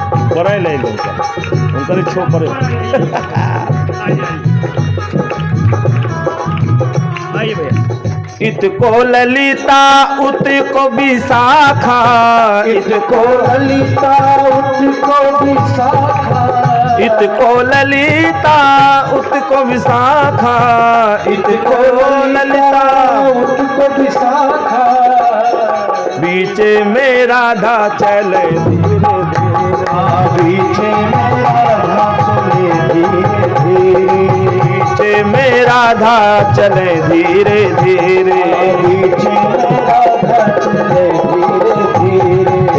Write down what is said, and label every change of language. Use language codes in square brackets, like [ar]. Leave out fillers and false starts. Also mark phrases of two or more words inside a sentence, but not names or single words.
[hi] बड़े ले लो उनका इच्छो पर आइए भैया। [bra] इतको ललिता उतको विशाखा, इतको ललिता उतको विशाखा, इतको ललिता उतको विशाखा, इतको ललिता उतको विशाखा, बीच में राधा चले धीरे धीरे, बीच में राधा चले धीरे धीरे, बीच में राधा चले धीरे धीरे, बीच में राधा चले धीरे धीरे,